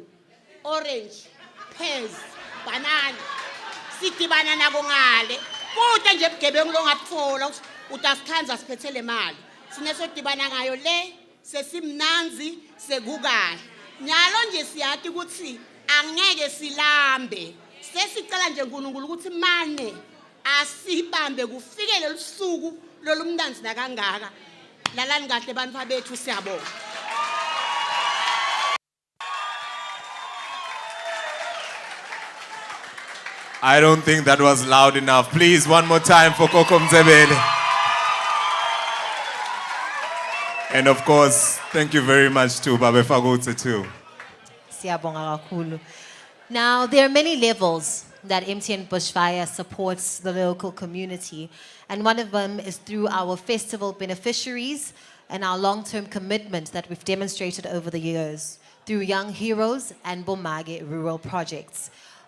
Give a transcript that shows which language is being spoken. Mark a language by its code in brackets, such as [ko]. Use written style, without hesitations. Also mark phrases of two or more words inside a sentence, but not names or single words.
[en] orange pears banana [ss] sidibana nako ngale kude nje bugebengu longatfola utasikhanza siphethele imali sinesodibana ngayo le sesimnanzi sekukahle nyalo nje siyathi ukuthi angeke silambe sesicela nje uNkulunkulu ukuthi mane asibambe kufike lelusuku lolumnanzi nakangaka lalani kahle bantwa bethu siyabonga. [en] I don't think that was loud enough. Please, one more time for Koko Mzebele. And of course, thank you very much to Babe Fagotse too. [ss] Siyabonga kakhulu. [en] Now, there are many levels that MTN Bushfire supports the local community, and one of them is through our festival beneficiaries and our long-term commitment that we've demonstrated over the years through Young Heroes and Bomage rural projects.